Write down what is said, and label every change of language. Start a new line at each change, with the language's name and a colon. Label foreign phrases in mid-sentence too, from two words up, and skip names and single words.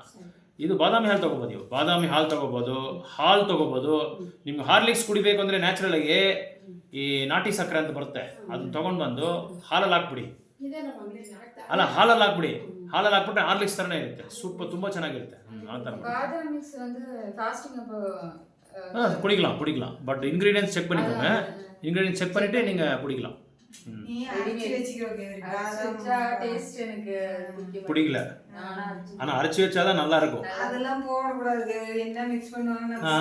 Kannada: ಇದು ಬಾದಾಮಿ ಹಾಲು ತೊಗೋಬೋದು, ನೀವು ಬಾದಾಮಿ ಹಾಲು ತೊಗೋಬೋದು, ಹಾಲು ತೊಗೋಬೋದು. ನಿಮ್ಗೆ ಹಾರ್ಲಿಕ್ಸ್ ಕುಡಿಬೇಕು ಅಂದರೆ ನ್ಯಾಚುರಲಾಗಿ ಈ ನಾಟಿ ಸಕ್ಕರೆ ಅಂತ ಬರುತ್ತೆ, ಅದನ್ನ ತೊಗೊಂಡು ಬಂದು ಹಾಲಲ್ಲಿ ಹಾಕ್ಬಿಡಿ. ಅಲ್ಲ ಹಾಲಲ್ಲಿ ಹಾಕ್ಬಿಡಿ, ಹಾಲಲ್ಲಿ ಹಾಕ್ಬಿಟ್ರೆ ಹಾರ್ಲಿಕ್ಸ್ ಥರನೇ ಇರುತ್ತೆ, ಸೂಪ್ ತುಂಬ ಚೆನ್ನಾಗಿರುತ್ತೆ. ಆ ಥರ குடிக்கலாம்.
English: but ingredients check
Tamil: பண்ணிக்கோங்க,
English: ingredients check
Tamil: பண்ணிட்டு நீங்கள் குடிக்கலாம். பிடிக்கல, ஆனால் அரைச்சி வச்சாதான் நல்லா இருக்கும். அதெல்லாம் போடக்கூடாது, என்ன மிக்ஸ் பண்ணுவாங்க.